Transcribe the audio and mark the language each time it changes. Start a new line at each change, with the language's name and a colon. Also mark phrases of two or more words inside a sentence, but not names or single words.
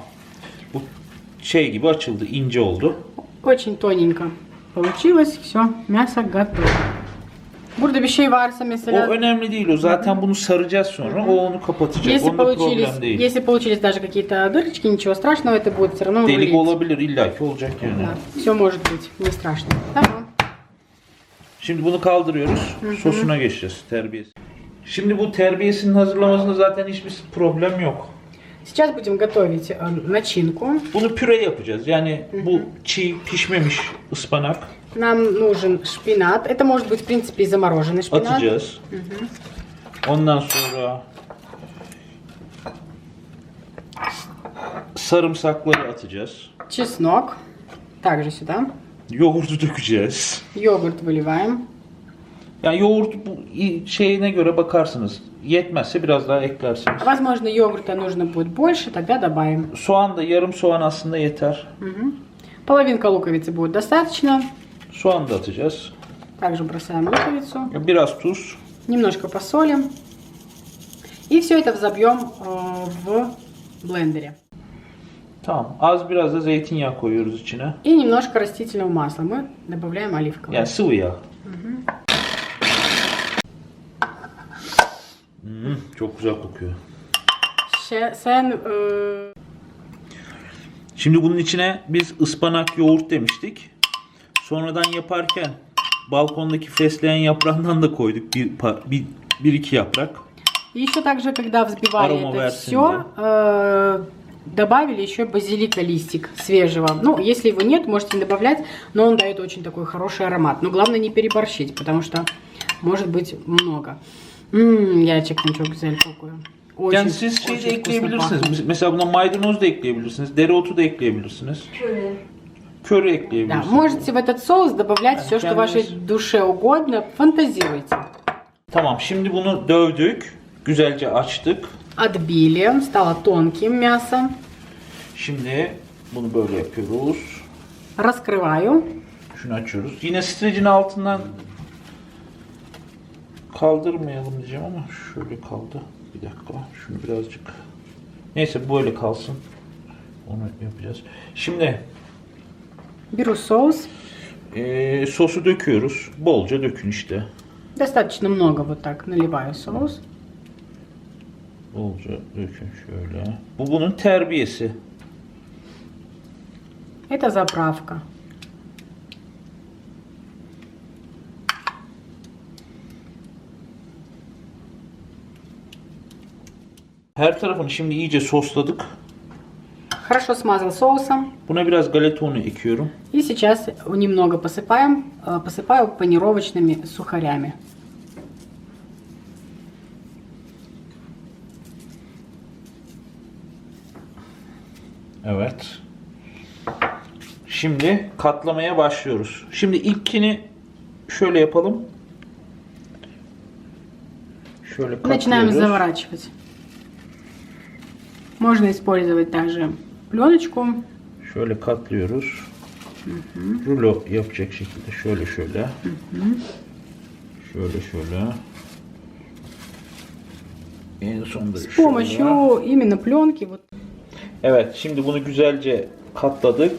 Turkish: Bu şey gibi açıldı, ince oldu.
Russian: Очень tоненько получилось. Все, мясо готово.
Turkish: Burada bir şey varsa O mesela... önemli değil. O zaten bunu saracağız sonra. O onu kapatacak. Onda problem değil.
Russian: Если получились даже какие-то дырочки, ничего страшного, это будет все равно
Turkish: Delik
Russian: вылить.
Turkish: olabilir illaki olacak yani.
Russian: Да, все может быть, не страшно.
Turkish: Tamam. Şimdi bunu kaldırıyoruz. Sosuna geçeceğiz. Terbiyesi. Şimdi bu terbiyesinin hazırlamasında zaten hiçbir problem yok.
Russian: Сейчас будем готовить начинку.
Turkish: Bunu püre yapacağız. Yani bu çiğ pişmemiş ıspanak
Russian: Нам нужен шпинат. Это может быть, в принципе, и замороженный шпинат.
Turkish: atacağız. Ondan sonra sarımsakları atacağız.
Russian: Чеснок. Также сюда.
Turkish: Yoğurdu dökeceğiz.
Russian: Йогурт выливаем.
Turkish: Yani yoğurt bu şeyine göre bakarsınız. Yetmezse biraz daha eklersiniz.
Russian: Возможно, йогурта нужно будет больше, тогда добавим.
Turkish: Soğan da yarım soğan aslında yeter.
Russian: Половинка луковицы будет достаточно.
Turkish: Soğan da atacağız.
Russian: Также бросаем луковицу.
Turkish: Biraz tuz.
Russian: Немножко посолим. И все это взобьем в блендере.
Turkish: Tamam. Az biraz da zeytinyağı koyuyoruz içine.
Russian: И немножко растительного масла. Мы добавляем оливковое.
Turkish: Yani sıvı yağ. Çok güzel kokuyor. Sen Şimdi bunun içine biz ıspanak yoğurt demiştik. Sonradan yaparken balkondaki fesleğen yaprağından da koyduk bir iki yaprak.
Russian: И еще также, когда взбивали Арома это версии, все, добавили еще базилика листик свежего. Ну, если его нет, можете не добавлять, но он дает очень такой хороший аромат. Но главное не переборщить, потому что может быть много.
Turkish: Gerçekten çok güzel kokuyor.
Russian: Очень,
Turkish: Yani siz şey de
Russian: очень вкусно
Turkish: ekleyebilirsiniz.
Russian: пахнет.
Turkish: Mesela buna maydanoz da ekleyebilirsiniz. Dereotu da ekleyebilirsiniz. Köri. Köri
Russian: Да,
Turkish: ekleyebilirsiniz.
Russian: можете в этот соус добавлять все, что вашей душе угодно. Фантазируйте.
Turkish: Tamam, şimdi bunu dövdük. Güzelce açtık.
Russian: Отбили, стало тонким мясо.
Turkish: Şimdi bunu böyle yapıyoruz.
Russian: Раскрываю.
Turkish: Şunu açıyoruz. Yine streçin altından kaldırmayalım diyeceğim ama şöyle kaldı. Bir dakika. Şunu birazcık. Neyse böyle kalsın. Onu yapacağız. Şimdi
Russian: Беру соус.
Turkish: sosu döküyoruz. Bolca dökün işte.
Russian: Достаточно много вот так наливаю соус.
Turkish: Bolca dökün şöyle. Bu bunun terbiyesi.
Russian: Это заправка.
Turkish: Her tarafını şimdi iyice sosladık.
Russian: Хорошо смазал соусом.
Turkish: Buna biraz galeta unu ekiyorum.
Russian: И сейчас немного посыпаю панировочными сухарями.
Turkish: Evet. Şimdi katlamaya başlıyoruz. Şimdi ilkini şöyle yapalım. Şöyle
Russian: Начинаем
Turkish: katlıyoruz.
Russian: заворачивать. Можно использовать также пленочку.
Turkish: Şöyle katlıyoruz. Rulo yapacak şekilde şöyle şöyle. Şöyle şöyle. En sonunda
Russian: С
Turkish: şöyle.
Russian: помощью именно пленки. Вот.
Turkish: Evet, şimdi bunu güzelce katladık.